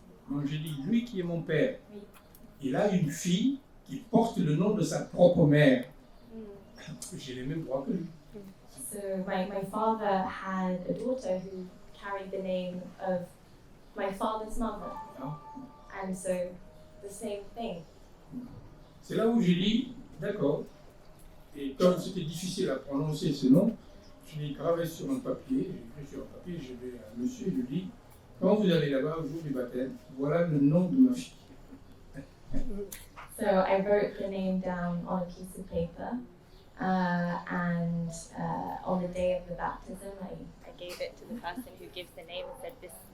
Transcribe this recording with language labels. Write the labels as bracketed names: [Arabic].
[French] Donc j'ai dit, lui qui est mon père, il a une fille qui porte le nom de sa propre mère. J'ai les mêmes droits que lui. [English] So my father had a daughter who carried the name of my father's mother. And so the same thing. [French] C'est là où j'ai dit, d'accord. Et comme c'était difficile à prononcer ce nom, je l'ai gravé sur un papier. J'ai écrit sur un papier, je vais à monsieur et je lui dis, quand vous allez là-bas au jour du baptême, voilà le nom de ma fille. [English] So I wrote the name down on a piece of paper, and on the day of the baptism, I gave it to the person who gives the name and said, this.